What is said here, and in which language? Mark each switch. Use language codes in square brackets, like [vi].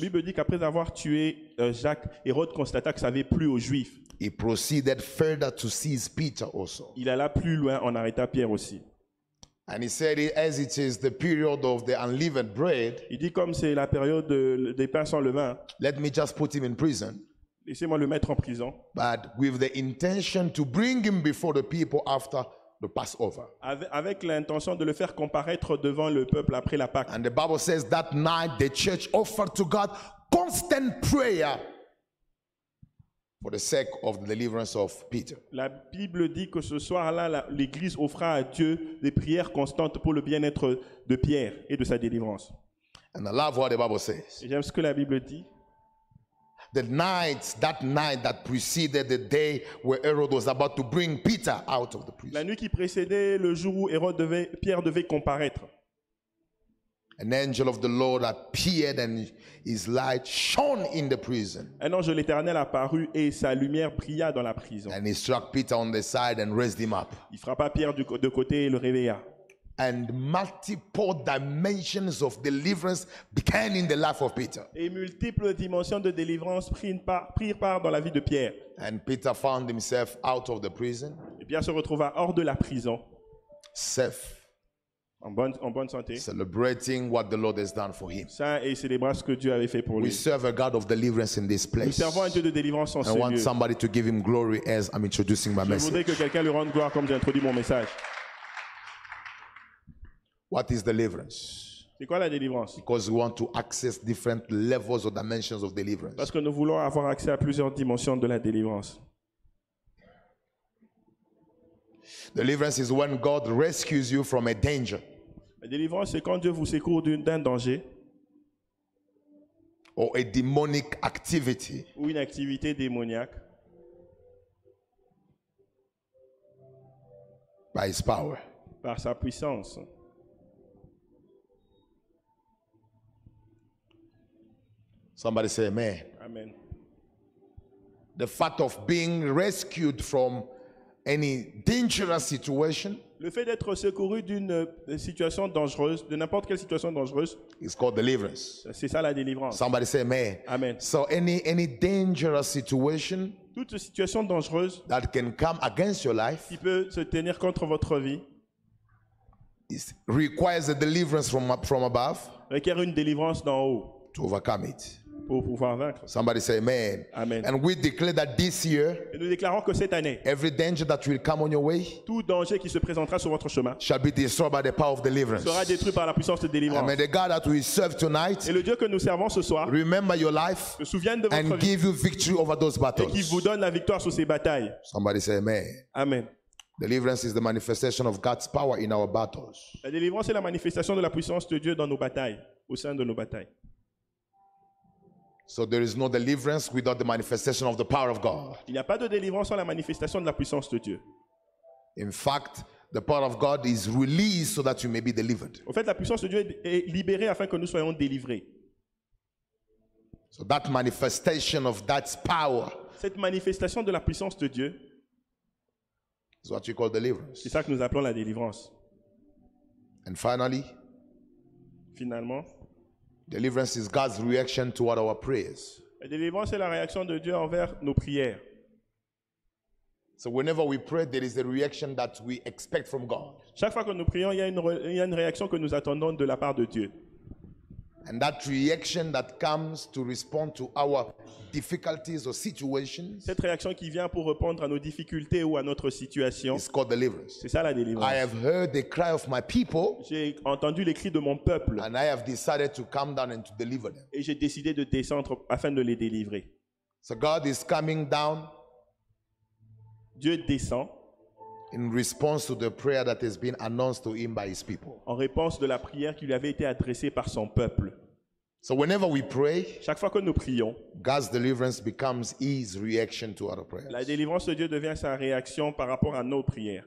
[fr] La Bible dit qu'après avoir tué Jacques, Hérode constata que ça avait plu aux Juifs. [en] He proceeded further to seize Peter also. [fr] Il alla plus loin en arrêta Pierre aussi. [en] And he said, as it is the period of the unleavened bread, [fr] Il dit comme c'est la période des pains sans levain, [en] let me just put him in prison, [fr] laissez-moi le mettre en prison. [en] but with the intention to bring him before the people after the Passover. [fr] Avec l'intention de le faire comparaître devant le peuple après la Pâque. [en] And the Bible says that night the church offered to God constant prayer for the sake of the deliverance of Peter. [fr] La Bible dit que ce soir-là, l'Église offra à Dieu des prières constantes pour le bien-être de Pierre et de sa délivrance. [en] And I love what the Bible says. [fr] Et j'aime ce que la Bible dit. [en] That night that preceded the day where Herod was about to bring Peter out of the prison. [fr] La nuit qui précédait le jour où Pierre devait comparaître. [en] An angel of the Lord appeared and his light shone in the prison. [fr] Un ange de l'Éternel apparut et sa lumière brilla dans la prison. [en] And he struck Peter on the side and raised him up. [fr] Il frappa Pierre de côté et le réveilla. [en] And multiple dimensions of deliverance began in the life of Peter. [fr] Et multiples dimensions de délivrance prirent part dans la vie de Pierre. [en] And Peter found himself out of the prison, [fr] Et Pierre se retrouva hors de la prison, [en] safe, [fr] en bonne santé, [en] celebrating what the Lord has done for him. [fr] sain et célébrant ce que Dieu avait fait pour [en] We [fr] lui. [en] serve a God of deliverance in this [fr] Nous [en] place. [fr] servons un Dieu de délivrance en [en] I [fr] ce [en] want [fr] lieu. [en] somebody to give him glory as I'm introducing my [fr] Je [en] message. [fr] voudrais que quelqu'un lui rende gloire comme j'ai introduit mon message. [en] What is deliverance? [fr] C'est quoi la délivrance? [en] Because we want to access different levels or dimensions of deliverance. [fr] Parce que nous voulons avoir accès à plusieurs dimensions de la délivrance. [en] Deliverance is when God rescues you from a danger [fr] La délivrance, c'est quand Dieu vous secourt d'un danger [en] or a demonic activity [fr] ou une activité démoniaque [en] by his power. [fr] par sa puissance. [en] Somebody say amen. [fr] Amen. [en] The fact of being rescued from any dangerous situation [fr] Le fait d'être secouru d'une situation dangereuse, de n'importe quelle situation dangereuse, [en] is called deliverance. [fr] c'est ça la délivrance. [en] Somebody say amen. [fr] Amen. [en] So any dangerous situation [fr] Toute situation dangereuse [en] that can come against your life [fr] qui peut se tenir contre votre vie [en] requires a deliverance from above [fr] requiert une délivrance d'en haut [en] to overcome it. [fr] pour pouvoir vaincre. [en] Somebody say amen. [fr] Amen. [en] And we declare that this year, [fr] Et nous déclarons que cette année, [en] every danger that will come on your way [fr] tout danger qui se présentera sur votre chemin [en] shall be destroyed by the power of deliverance. [fr] sera détruit par la puissance de [en] And [fr] délivrance. [en] may the God that we serve tonight [fr] Et le Dieu que nous servons ce soir [en] remember your life [fr] se souvienne de votre [en] and [fr] vie [en] give you victory over those [fr] et [en] battles. [fr] qui vous donne la victoire sur ces batailles. [en] Somebody say amen. [fr] Amen. [en] Deliverance is the manifestation of God's power in our battles. [fr] La délivrance est la manifestation de la puissance de Dieu dans nos batailles, au sein de nos batailles. [en] So there is no deliverance without the manifestation of the power of God. [fr] Il n'y a pas de délivrance sans la manifestation de la puissance de Dieu. [en] In fact, the power of God is released so that you may be delivered. [fr] En fait, la puissance de Dieu est libérée afin que nous soyons délivrés. [en] So that manifestation of that power [fr] Cette manifestation de la puissance de Dieu, [en] is what we call deliverance. [fr] c'est ça que nous appelons la délivrance. [en] And finally, [fr] Finalement, [en] deliverance is God's reaction toward our prayers. [fr] la délivrance est la réaction de Dieu envers nos prières. [en] So whenever we pray, there is a reaction that we expect from God. [fr] Chaque fois que nous prions, il y a une réaction que nous attendons de la part de Dieu. [en] And that reaction that comes to respond to our difficulties or situations [fr] Cette réaction qui vient pour répondre à nos difficultés ou à notre situation, [en] is called deliverance. [fr] c'est ça la délivrance. [en] I have heard the cry of my people, [fr] J'ai entendu les cris de mon peuple [en] and I have decided to come down and to deliver them. [fr] et j'ai décidé de descendre afin de les délivrer. [en] So God is coming down [fr] Dieu descend [en] in response to the prayer that has been announced to him by his people. [fr] en réponse de la prière qui lui avait été adressée par son peuple. [en] So whenever we pray, [fr] Chaque fois que nous prions, [en] God's deliverance becomes his reaction to our prayers. [fr] la délivrance de Dieu devient sa réaction par rapport à nos prières.